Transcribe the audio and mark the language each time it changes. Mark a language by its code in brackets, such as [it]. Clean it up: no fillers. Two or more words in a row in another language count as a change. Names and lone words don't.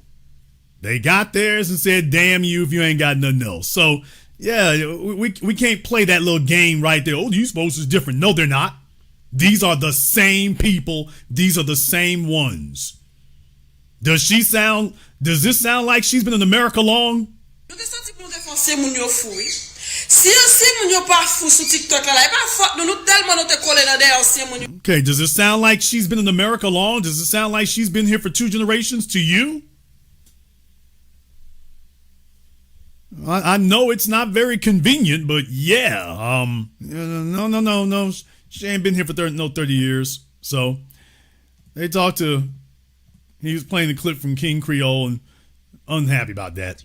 [en] They got theirs and said, damn you if you ain't got nothing else. So, yeah, we can't play that little game right there. Oh, these folks is different. No, they're not. These are the same people. These are the same ones. Does this sound like she's been in America long? [ht] Si moun yo pa fou sou TikTok la, e pa fok nou telman nou te kole nan der si moun yo. [en] Okay, does it sound like she's been in America long? Does it sound like she's been here for 2 generations to you? I know it's not very convenient, but yeah, no. She ain't been here for 30 years. So they talked to, he was playing the clip from King Creole and unhappy about that.